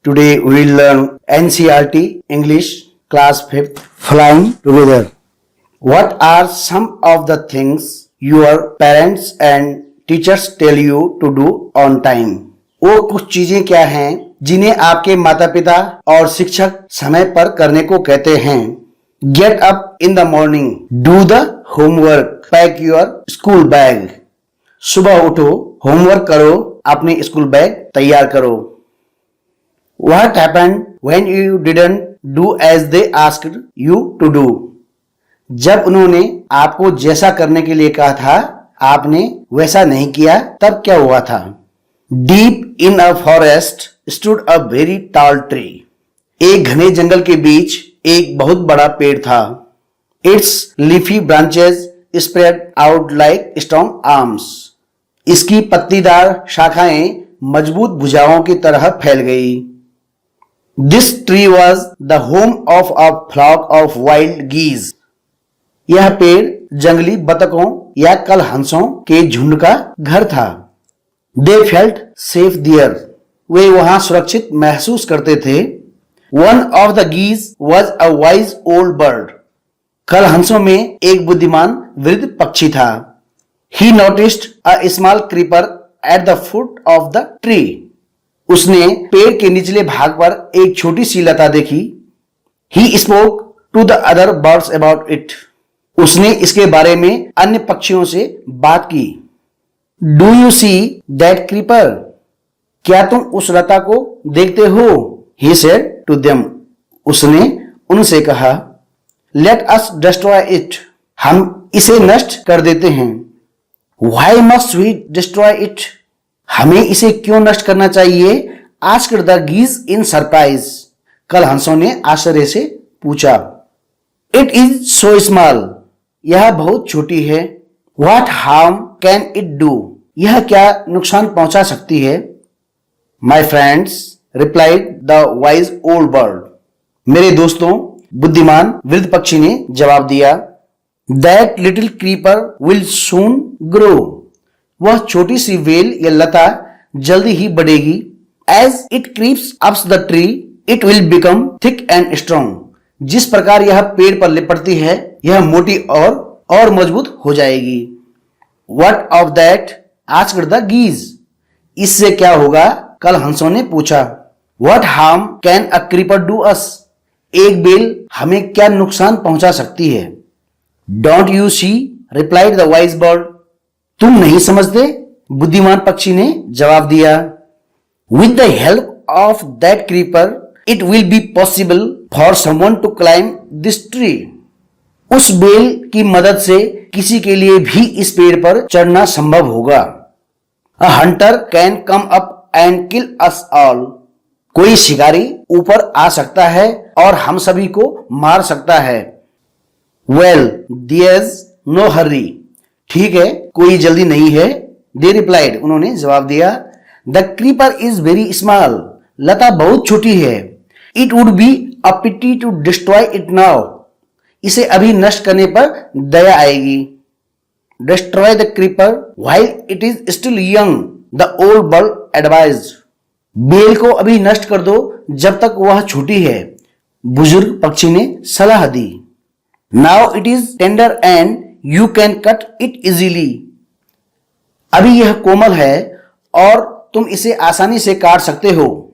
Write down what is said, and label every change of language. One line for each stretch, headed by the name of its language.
English: Today we will learn NCERT English class 5th flying together. What are some of the things your parents and teachers tell you to do on time?
Hindi: वो कुछ चीजें क्या हैं जिन्हें आपके माता पिता और शिक्षक समय पर करने को कहते हैं?
English: Get up in the morning. Do the homework. Pack your school bag.
Hindi: सुबह उठो, होमवर्क करो, अपने स्कूल बैग तैयार करो.
English: What happened when you didn't do as they asked you to do?
Hindi: जब उन्होंने आपको जैसा करने के लिए कहा था, आपने वैसा नहीं किया, तब क्या हुआ था?
English: Deep in a forest stood a very tall tree.
Hindi: एक घने जंगल के बीच एक बहुत बड़ा पेड़ था.
English: Its leafy branches spread out like strong arms.
Hindi: इसकी पत्तीदार शाखाएं मजबूत भुजाओं की तरह फैल गई.
English: This tree was the home of a flock of wild geese.
Hindi: यह पेड़ जंगली बतखों या कलहंसों के झुंड का घर था.
English: They felt safe there.
Hindi: वे वहां सुरक्षित महसूस करते थे.
English: One of the geese was a wise old bird.
Hindi: कलहंसों में एक बुद्धिमान वृद्ध पक्षी था.
English: He noticed a small creeper at the foot of the tree.
Hindi: उसने पेड़ के निचले भाग पर एक छोटी सी लता देखी.
English: He spoke to the other birds about it.
Hindi: उसने इसके बारे में अन्य पक्षियों से बात की.
English: Do you see that creeper?
Hindi: क्या तुम उस लता को देखते हो?
English: He said to them.
Hindi: उसने उनसे कहा.
English: Let us destroy it.
Hindi: हम इसे नष्ट कर देते हैं.
English: Why must we destroy it?
Hindi: हमें इसे क्यों नष्ट करना चाहिए?
English: Asked the geese in surprise.
Hindi: कलहंसों ने आश्चर्य से पूछा.
English: It is so small.
Hindi: यह बहुत छोटी है.
English: What harm can it do?
Hindi: यह क्या नुकसान पहुंचा सकती है?
English: My friends, replied the wise old bird.
Hindi: मेरे दोस्तों, बुद्धिमान वृद्ध पक्षी ने जवाब दिया.
English: That little creeper will soon grow.
Hindi: वह छोटी सी वेल या लता जल्दी ही बढ़ेगी.
English: As it creeps up the tree, it will become thick and strong.
Hindi: जिस प्रकार यह पेड़ पर लिपटती है, यह मोटी और मजबूत हो जाएगी.
English: What of that? asked the geese.
Hindi: इससे क्या होगा? कलहंसों ने पूछा.
English: What harm can a creeper do us?
Hindi: एक बेल हमें क्या नुकसान पहुंचा सकती है?
English: Don't you see? replied the wise bird.
Hindi: तुम नहीं समझते? बुद्धिमान पक्षी ने जवाब दिया.
English: With the help of that creeper, it will be possible for someone to climb this tree.
Hindi: उस बेल की मदद से किसी के लिए भी इस पेड़ पर चढ़ना संभव होगा.
English: A hunter can come up and kill us all.
Hindi: कोई शिकारी ऊपर आ सकता है और हम सभी को मार सकता है.
English: Well, there's no hurry.
Hindi: ठीक है, कोई जल्दी नहीं है.
English: They replied.
Hindi: उन्होंने जवाब दिया.
English: The creeper is very small.
Hindi: लता बहुत छोटी है.
English: It would be a pity to destroy it now.
Hindi: इसे अभी नष्ट करने पर दया आएगी.
English: Destroy the creeper while it is still young. The old bird advised.
Hindi: Bell को अभी नष्ट कर दो जब तक वह छोटी है. बुजुर्ग पक्षी ने सलाह दी.
English: Now it is tender and you can cut it easily.
Hindi: अभी यह कोमल है और तुम इसे आसानी से काट सकते हो.